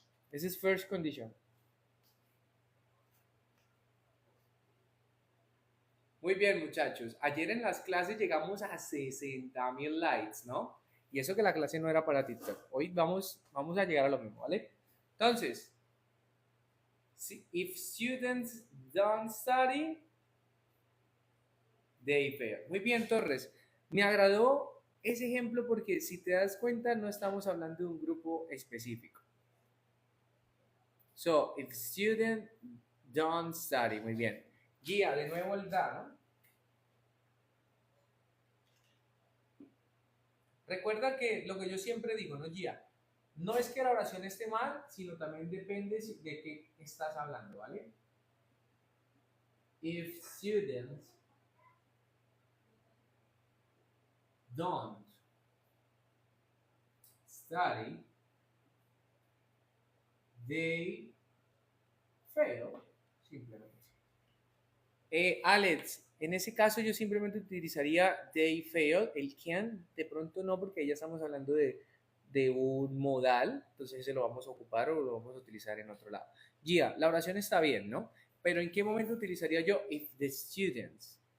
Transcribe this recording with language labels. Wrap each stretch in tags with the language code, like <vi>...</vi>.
<es>Ese es first condition. Muy bien, muchachos. Ayer en las clases llegamos a 60,000 likes, ¿no? Y eso que la clase no era para TikTok. Hoy vamos a llegar a lo mismo, ¿vale?</es> <en>Entonces, if students don't study, they fail.</en> <es>Muy bien, Torres. Me agradó ese ejemplo porque si te das cuenta no estamos hablando de un grupo específico.</es> <en>So, if students don't study.</en> <es>Muy bien. Guía, de nuevo el da, ¿no? Recuerda que lo que yo siempre digo, ¿no, Gia? No es que la oración esté mal, sino también depende de qué estás hablando, ¿vale?</es> <en>If students don't study, they fail,</en> <es>simplemente. Alex, en ese caso yo simplemente utilizaría</es> <en>they fail,</en> <es>el can, de pronto no, porque ya estamos hablando de un modal, entonces ese lo vamos a ocupar o lo vamos a utilizar en otro lado. Gia, la oración está bien, ¿no? Pero ¿en qué momento utilizaría yo</es> <en>if the students?</en>